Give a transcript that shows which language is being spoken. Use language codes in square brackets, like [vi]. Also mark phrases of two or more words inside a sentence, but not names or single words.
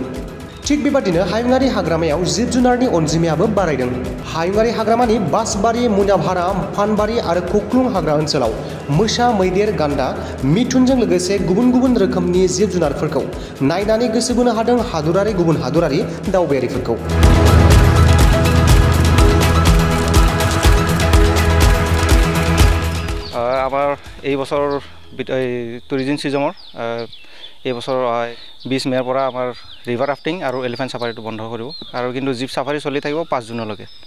[brx] थिग बेबादिनो हायुङारि हाग्रामायाव जिब जुनारनि अनजिमायाबो बारायदों। हायुङारि हाग्रामानि बासबारि, मुनाभारा, फानबारि आरो खख्लुं हाग्रा ओनसोलाव मोसा, मैदेर, गान्दा, मिथुनजों लोगोसे गुबुन गुबुन रोखोमनि जिब जुनारफोरखौ नायनानै गोसो बोनो हादों हादरारि गुबुन हादरारि दावबायारिफोरखौ। [as] আমাৰ এই বছৰ [en] tourism seasonৰ [as] এই বছৰ 20 মে'ৰ পৰা আমাৰ [en] river rafting [as] আৰু [en] elephant safariটো [as] বন্ধ কৰিব আৰু কিন্তু [en] jeep safari [as] চলি থাকিব 5 জুনলৈকে।